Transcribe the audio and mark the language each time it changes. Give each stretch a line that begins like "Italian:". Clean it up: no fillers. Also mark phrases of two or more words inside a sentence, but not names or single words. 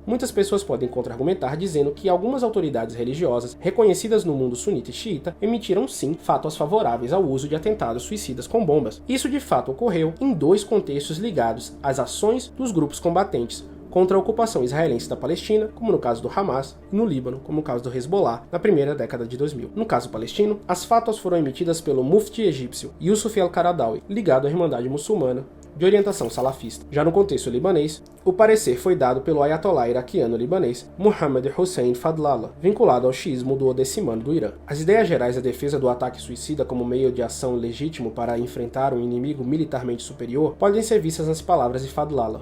Portuguese: Muitas pessoas podem contra-argumentar dizendo que algumas autoridades religiosas reconhecidas no mundo sunita e xiita emitiram sim fatwas favoráveis ao uso de atentados suicidas com bombas. Isso de fato ocorreu em dois contextos ligados às ações dos grupos combatentes contra a ocupação israelense da Palestina, como no caso do Hamas, e no Líbano, como no caso do Hezbollah, na primeira década de 2000. No caso palestino, as fatwas foram emitidas pelo mufti egípcio Yusuf al-Qaradawi, ligado à Irmandade Muçulmana, de orientação salafista. Já no contexto libanês, o parecer foi dado pelo ayatolá iraquiano libanês Muhammad Hussein Fadlallah, vinculado ao xiismo duodecimano do Irã. As ideias gerais da defesa do ataque suicida como meio de ação legítimo para enfrentar um inimigo militarmente superior podem ser vistas nas palavras de Fadlallah.